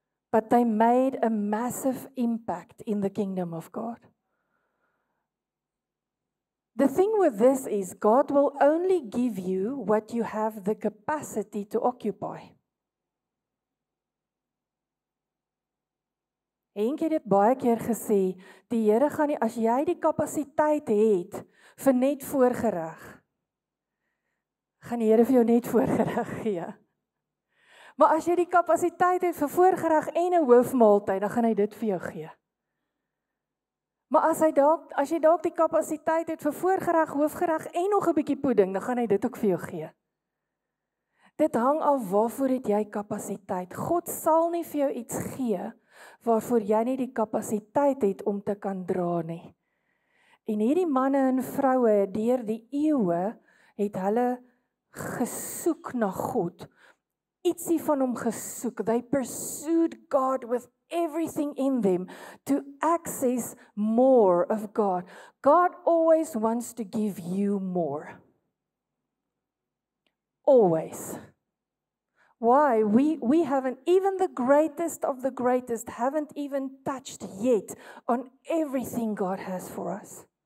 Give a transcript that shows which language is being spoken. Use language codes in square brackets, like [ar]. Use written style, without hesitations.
[en] But they made a massive impact in the kingdom of God. The thing with this is, God will only give you what you have the capacity to occupy. [af] Henk het dit baie keer gesê, die Here gaan nie, as jy die kapasiteit het vir net voorgereg, gaan die Here vir jou net voorgereg gee. Maar as jy die kapasiteit het vir voorgereg en 'n hoofmaaltyd, dan gaan hy dit vir jou gee. Maar as jy dalk die kapasiteit het vir voorgereg, hoofgereg en nog 'n bietjie pudding, dan gaan hy dit ook vir jou gee. Dit hang af waarvoor het jy kapasiteit. God sal nie vir jou iets gee waarvoor jy nie die kapasiteit het om te kan dra nie. En hierdie manne en vroue deur die eeue het hulle gesoek na God. Ietsie van hom gesoek. [en] They pursued God with everything in them to access more of God. God always wants to give you more. Always. Why? We haven't, even the greatest of the greatest haven't even touched yet on everything God has for us.